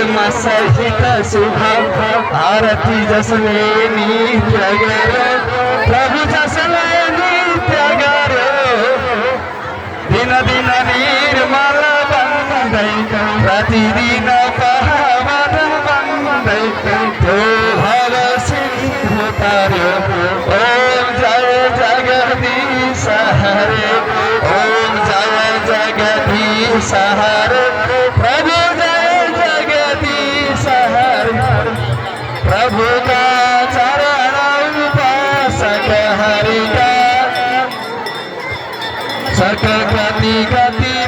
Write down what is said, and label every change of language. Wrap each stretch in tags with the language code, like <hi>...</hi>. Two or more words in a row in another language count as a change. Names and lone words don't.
<ne>सहित शुभ आरती जसले नित्य गरो प्रभु जसले नित्य गरो दिन दिन निर्मल बन्दै प्रतिदिन पावन बन्दै त्यो भव सिन्धु तार्यो ओम जय जगदीश हरे ओम जय जगदीश हरे प्रभु जय जगदीश हरे</ne> <hi>प्रभु का चरण उपासक हरि का सकल गति</hi>